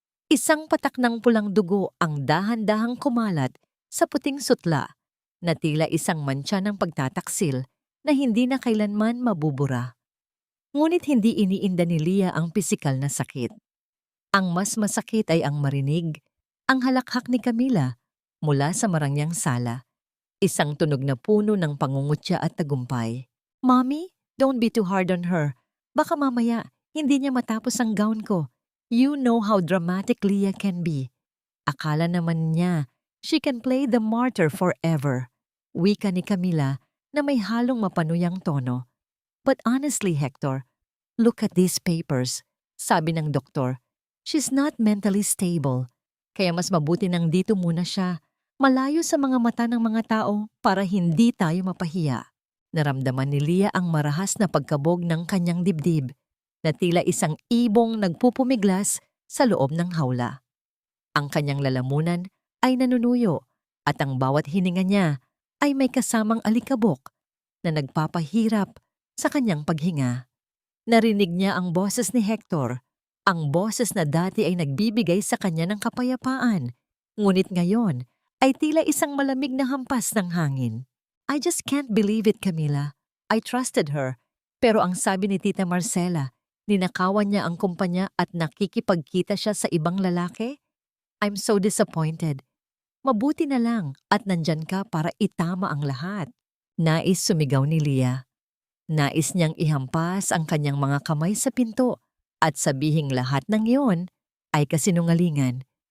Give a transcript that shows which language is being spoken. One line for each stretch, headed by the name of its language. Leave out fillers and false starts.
Filipino: Isang patak ng pulang dugo ang dahan-dahang kumalat sa puting sutla na tila isang mantsa ng pagtataksil na hindi na kailanman mabubura. Ngunit hindi iniinda ni Lia ang pisikal na sakit. Ang mas masakit ay ang marinig ang halakhak ni Camila mula sa marangyang sala. Isang tunog na puno ng pangungutya at tagumpay.
English: "Mommy, don't be too hard on her.
Filipino: Baka mamaya hindi niya matapos ang gown ko.
English: You know how dramatic Lia can be.
Filipino: Akala naman niya
English: she can play the martyr forever."
Filipino: Wika ni Camila na may halong mapanuyang tono.
English: "But honestly, Hector, look at these papers,"
Filipino: sabi ng doktor.
English: "She's not mentally stable.
Filipino: Kaya mas mabuti nang dito muna siya, malayo sa mga mata ng mga tao para hindi tayo mapahiya." Naramdaman ni Lia ang marahas na pagkabog ng kanyang dibdib na tila isang ibong nagpupumiglas sa loob ng hawla. Ang kanyang lalamunan ay nanunuyo at ang bawat hininga niya ay may kasamang alikabok na nagpapahirap sa kanyang paghinga. Narinig niya ang boses ni Hector, ang boses na dati ay nagbibigay sa kanya ng kapayapaan, ngunit ngayon ay tila isang malamig na hampas ng hangin.
English: "I just can't believe it, Camila. I trusted her,
Filipino: pero ang sabi ni Tita Marcela, ninakawan niya ang kumpanya at nakikipagkita siya sa ibang lalaki?
English: I'm so disappointed.
Filipino: Mabuti na lang at nandyan ka para itama ang lahat." Nais sumigaw ni Lia. Nais niyang ihampas ang kanyang mga kamay sa pinto at sabihing lahat ng iyon ay kasinungalingan.